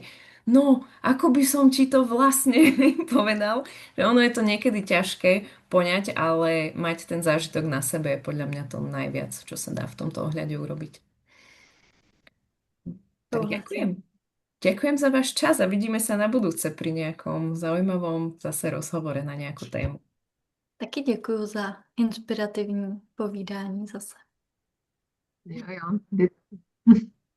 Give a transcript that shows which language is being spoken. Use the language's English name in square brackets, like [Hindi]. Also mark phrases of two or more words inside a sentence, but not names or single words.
[Slovak] No, ako by som ti to vlastne povedal, že ono je to niekedy ťažké poňať, ale mať ten zážitok na sebe je podľa mňa to najviac, čo sa dá v tomto ohľade urobiť. Tak ďakujem. Ďakujem za váš čas a vidíme sa na budúce pri nejakom zaujímavom zase rozhovore na nejakú tému. [Czech] Taky děkuji za inspirativní povídání zase. Jo.